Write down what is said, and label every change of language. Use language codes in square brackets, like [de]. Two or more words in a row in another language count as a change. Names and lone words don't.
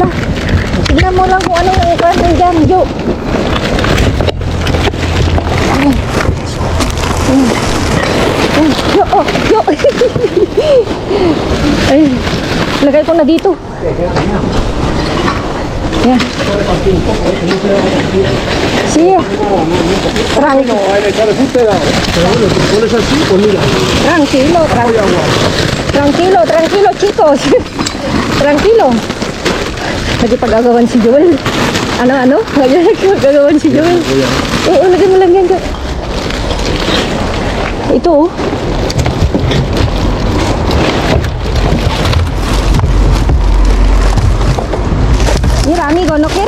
[tl] Tignan mo lang kung anong ikan nandyan, Jo. Jo. Ay, lagay ko na dito. Yan. [es] Sí. Tranquilo, chicos. Tranquilo. [tl] Nagipag-agawan si Joel. Ano? Nagipag-agawan si Joel. Oo, lagyan mo lang yan. [es] Ito, Mira, amigo, no kere?